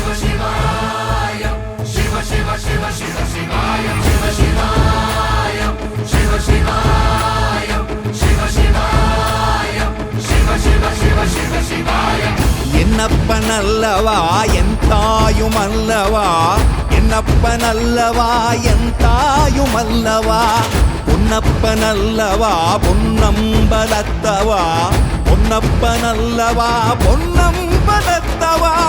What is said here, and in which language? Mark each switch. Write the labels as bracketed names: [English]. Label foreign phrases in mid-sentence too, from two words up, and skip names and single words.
[Sanskrit] शिवाय शिव शिव शिव शिव शिवाय शिव शिवाय शिव शिवाय शिव शिवाय शिव शिव शिव शिव शिवाय. [Tamil] என்னப்பன் அல்லவா என் தாயும் அல்லவா, என்னப்பன் அல்லவா என் தாயும் அல்லவா. பொன்னப்பன் அல்லவா பொன்னம்பலத்தவா, பொன்னப்பன் அல்லவா பொன்னம்பலத்தவா.